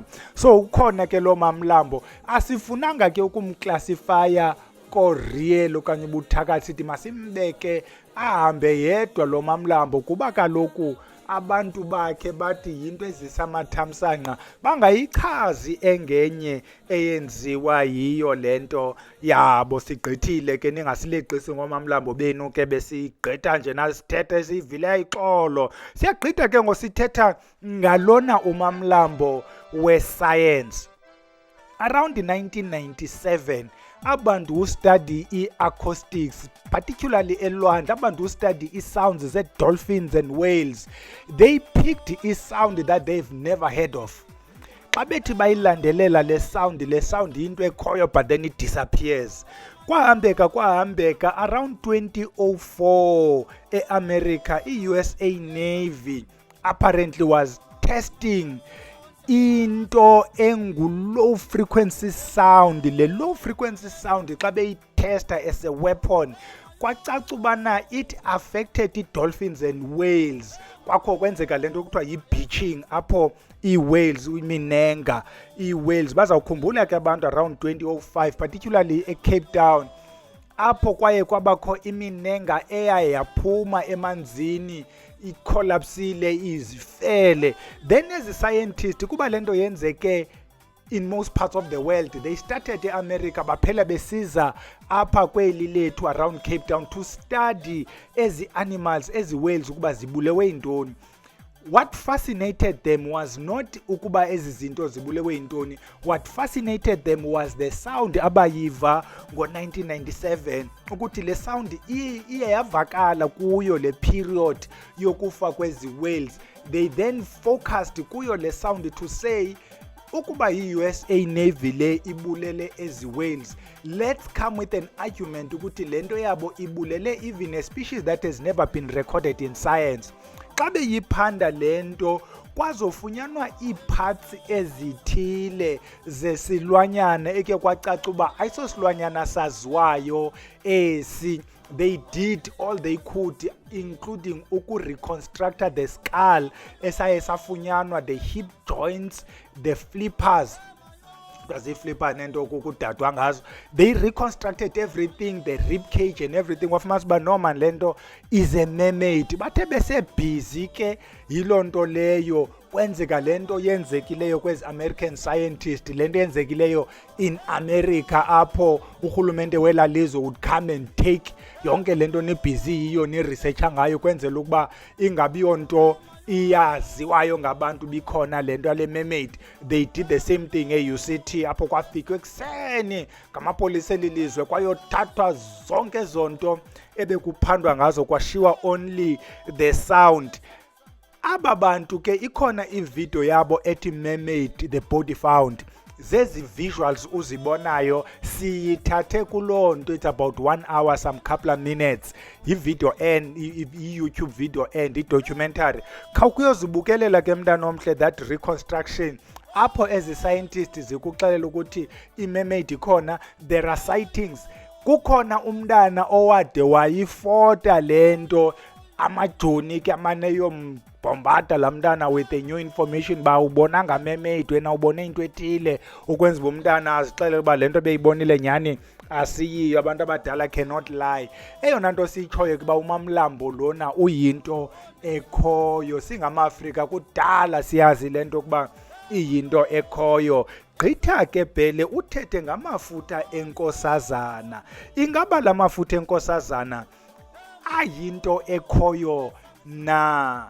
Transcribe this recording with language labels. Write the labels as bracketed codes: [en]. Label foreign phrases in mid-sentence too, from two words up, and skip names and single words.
[xh] So ukhona ke lo Mamlambo, asifunanga ke ukumklasifaya ko-real okanye ubuthakathi sithi masimbeke ahambe yedwa lo Mamlambo, kuba kaloku abantu bakhe bathi yinto ezisa amathamsanqa, bangayichazi engenye eyenziwa yiyo le nto yabo. Sigqithile ke ningasileqisi ngoMamlambo benu ke besigqitha nje nasithetha esiyivileyo ixolo. Siyagqitha ke ngosithetha ngalona uMamlambo we-science. [en] Around 1997 abantu who study acoustics, particularly elwandle, abantu who study sounds ze-dolphins and whales, they picked a sound that they've never heard of. [xh] Xa bethi bayilandelela le sound into ekhoyo [en] but then it disappears. Kwahambeka around 2004 eAmerica, i-USA Navy apparently was testing into engu-low frequency sound. Le low frequency sound [xh] xa beyitesta [en] as a weapon, [xh] kwacaca ubana [en] it affected i-dolphins and whales. [xh] Kwakho kwenzeka le nto kuthiwa yi-beaching, apho ii-whales, iminenga, ii-whales bazawukhumbula ke abantu around 2005 particularly eCape Town, apho kwaye kwabakho iminenga eyaye yaphuma emanzini ikolapsile izifele. [en] Then as a scientist [xh] kuba lento yenzeke [en] in most parts of the world, they started eAmerica [xh] baphela besiza apha kweli lethu [en] around Cape Town to study ezi animals, ezi whales [xh] ukuba zibulewe yintoni. [en] What fascinated them was not [xh] ukuba ezi zinto zibulewe yintoni. [en] What fascinated them was the sound [xh] abayiva ngo-1997, ukuthi le sound iye yavakala kuyo le period yokufa kwezi whales. [en] They then focused [xh] kuyo le [en] sound to say, [xh] ukuba yi-USA Navy le ibulele ezi whales, [en] let's come with an argument [xh] ukuthi le nto yabo ibulele [en] even a species that has never been recorded in science. [xh] Xa beyiphanda le nto kwazofunyanwa iiparts ezithile zesilwanyana eke kwacaca uba ayisosilwanyana saziwayo esi. [en] They did all they could, including reconstruct the skull [xh] esaye safunyanwa, [en] the hip joints, the flippers. [xh] Flipper nento kukudadwa ngazo. [en] They reconstructed everything, the rib cage and everything. [xh] Wafumana uba no man lento [en] is a mermaid. [xh] Bathe besebhizi ke yiloo nto leyo kwenzeka lento yenzekileyo kwezi American scientist, lento yenzekileyo [en] in America [xh] apho urhulumente welalizwe [en] would come and take [xh] yonke lento nebhizi yiyo neresearcha ngayo kwenzela ukuba ingabi yonto iyaziwayo ngabantu bikhona lento yale mermaid. [en] They did the same thing [xh] UCT apho kwafikwe ekseni ngamapolisa elilizwe kwayothathwa zonke zonto ebekuphandwa ngazo kwashiwa [en] only the sound. [xh] Aba bantu ke ikhona ivideo yabo ethi Mermaid the Body Found. Zezi visuals uzibonayo siyithathe kuloo nto, [en] it's about 1 hour some couple of minutes. [xh] Yi-video end, i-YouTube video end, i-documentary. Khawukuyozibukelela ke mntana omhle that reconstruction apho ezi scientists zikuxelela ukuthi i-mermaid ikhona. [en] There are sightings. [xh] Kukhona umntana owade wayifota lento, amajoni ke amaneyo bombada la mntana [en] with a new information [xh] ba ubonanga mermaid, wena ubone into ethile, ukwenza umntana azixelele uba lento beyibonile nyani asiyiyo. Abantu abadala cannot lie. Eyona nto siyitshoyo kuba uMamlambo lona uyinto ekhoyo, singama-Afrika kudala siyazi lento kuba iyinto ekhoyo. Gqitha ke Bhele uthethe ngamafutha eNkosazana. Ingaba la mafutha eNkosazana ayinto ekhoyo na?